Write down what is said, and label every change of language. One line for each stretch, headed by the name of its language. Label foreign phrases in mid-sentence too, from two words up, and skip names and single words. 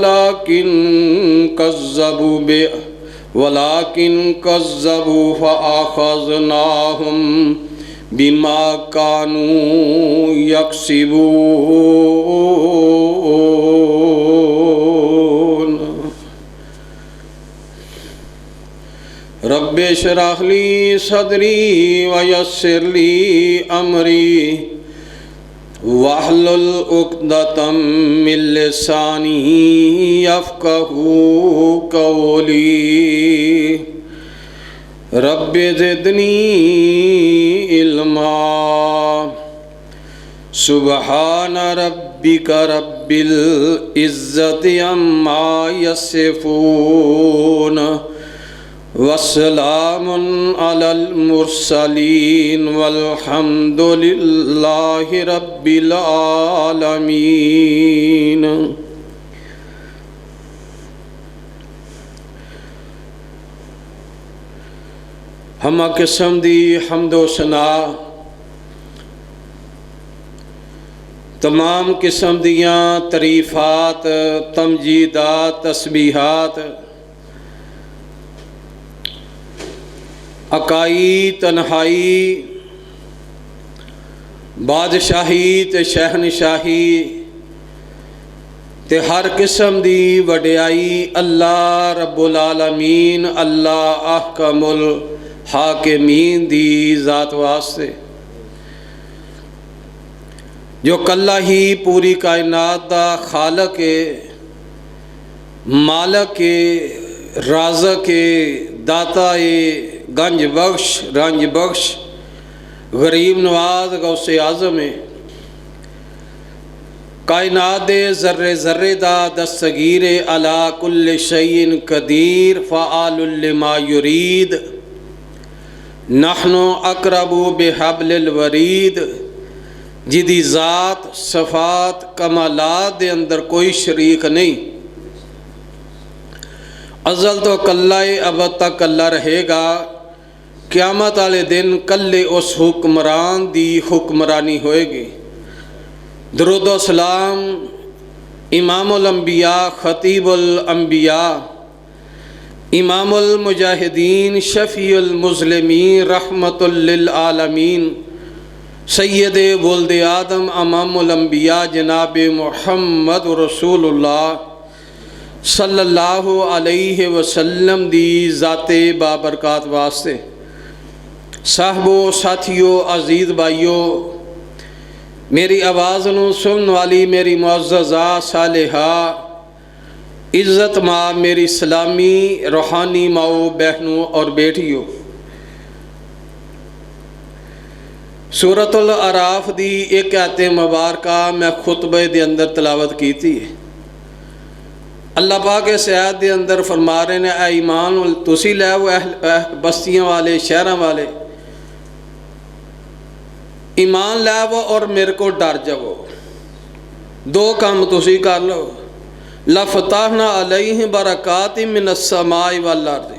Arabic: ولكن كذبوا فأخذناهم بما كانوا يكسبون. رب اشرح لي صدري ويسر لي أمري واحلل عقدة من لساني يفقهوا قولي. رب زدني علما. سبحان ربك رب العزة عما يصفون وسلام على المرسلين والحمد لله رب العالمين.
Punjabi: ہمہ قسم دی حمد و ثنا تمام قسم دیاں تعریفات تمجیدات تسبیحات اکائی تنہائی بادشاہی تے شہنشاہی تے ہر قسم دی وڈیائی
Arabic: الله رب العالمين الله أحكم الحاكمين
Punjabi: دی ذات واسطے جو کلا ہی پوری کائنات دا خالق ہے، مالک ہے، رازق ہے، داتا ہے، گنج بخش رنج بخش غریب نواز غوث اعظم ہے. کائنات دے ذرے ذرے دا دستگیر
Arabic: على كل شيء قدير فعال لما يريد نحن أقرب بحبل الوريد.
Punjabi: جیدی ذات صفات کمالات دے اندر کوئی شریک نہیں. ازل توں کلا ابد تک کلا رہے گا. قیامت والے دن کلے اس حکمران دی حکمرانی ہوئے گی. درود و سلام
Arabic: إمام الأنبياء خطيب الأنبياء إمام المجاهدين شفيع المذنبين رحمة للعالمين سيد ولد آدم إمام الأنبياء جناب محمد رسول الله صلى الله عليه وسلم
Punjabi: دی ذاتِ بابرکات واسطے. صاحبو ساتھیو عزیز بھائیو، میری آواز نوں سننے والی میری معززہ صالحہ عزت ماں میری اسلامی روحانی ماؤ بہنو اور بیٹیو، سورۃ الاعراف دی اک آیت مبارکہ میں خطبے دے اندر تلاوت کی تھی. اللہ پاک اس آیت دے اندر فرما رہے نے اے ایمان تسی لیو بستیاں والے شہراں والے ایمان لیو اور میرے کو ڈر جاؤ. دو کام تسی کر لو.
Arabic: لفتحنا عليهم بركات من السماء والأرض.